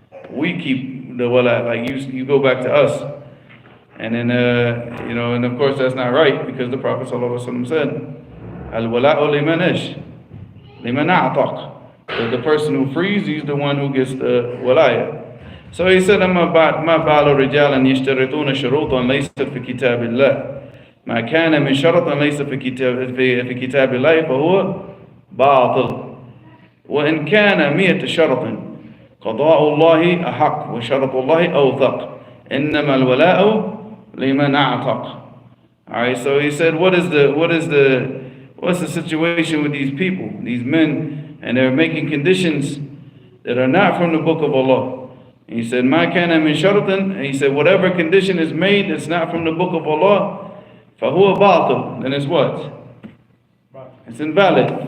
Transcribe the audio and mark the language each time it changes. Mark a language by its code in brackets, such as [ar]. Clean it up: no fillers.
[en] We keep the wala, like you go back to us. And then, and of course that's not right, because the Prophet ﷺ said, [ar] al-wala'u liman ish, liman a'taq. [en] The person who frees, he's the one who gets the walaya. [ar] So he said, ما بال رجالا يشترطون شروطا ليست في كتاب الله ما كان من شرط ليس في كتاب الله فهو باطل وإن كان 100 شرط قضاء الله أحق وشرط الله أوثق إنما الولاء لمن أعتق. [en] Alright, so he said, what's the situation with these people, these men, and they're making conditions that are not from the book of Allah. And he said, [ar] Ma kana min sharatin, [en] and he said, whatever condition is made that's not from the book of Allah, [ar] fahuwa batil, [en] then it's what? It's invalid.